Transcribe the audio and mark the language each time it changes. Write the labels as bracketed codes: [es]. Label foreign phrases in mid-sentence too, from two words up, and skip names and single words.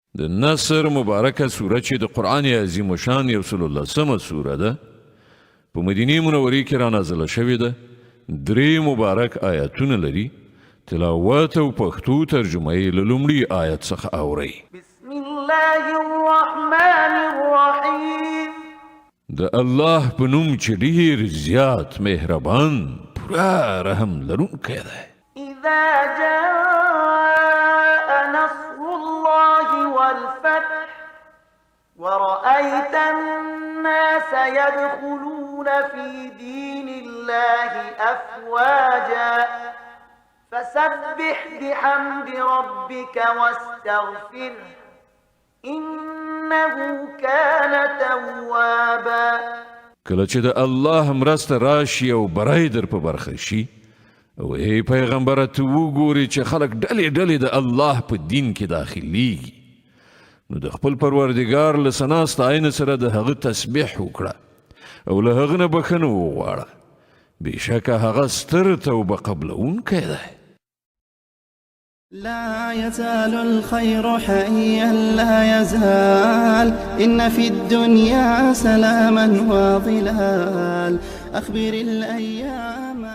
[ps] د نصر مبارکه سوره چې د قرآن عظیم شان یو سل الله سمه سوره ده په مدینه منورې کې را نازله شوې ده 3 مبارک آیاتونه لري تلاوت او پښتو ترجمه یې له لومړي آیت څخه اورئ [ar] بسم الله الرحمن الرحیم [ps] د الله په نوم چې ډېر زیات مهربان پوره رحم لرونکی دی [ar] اذا جاء نصر الله والفتح ورأيت الناس يدخلون في دين الله أفواجا فسبح بحمد ربك واستغفره إنه كان توابا [ps] کله چې د الله مرسته راشي او برای در په برخه شي او ای پیغمبره ته وګورې چې خلک ډلې ډلې د الله په دین کې داخليږي نو د خپل پروردګار له ثنا ستاینې سره د هغه تسبیح وکړه او له هغه نه بخښنه وغواړه بېشکه هغه ستر توبه قبلونکی دی [ar] لا يزال الخير حيا لا يزال إن في الدنيا سلاما وظلال أخبر الأيام